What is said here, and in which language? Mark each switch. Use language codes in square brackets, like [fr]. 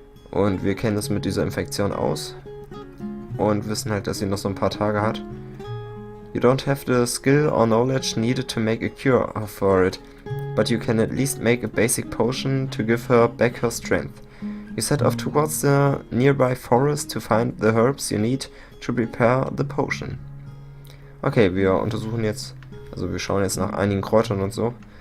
[de] Und wir kennen es mit dieser Infektion aus. Und wissen halt, dass sie noch so ein paar Tage hat. [en] You don't have the skill or knowledge needed to make a cure for it, but you can at least make a basic potion to give her back her strength. You set off towards the nearby forest to find the herbs you need to prepare the potion. [de] Okay, wir untersuchen jetzt, also wir schauen jetzt nach einigen Kräutern und so.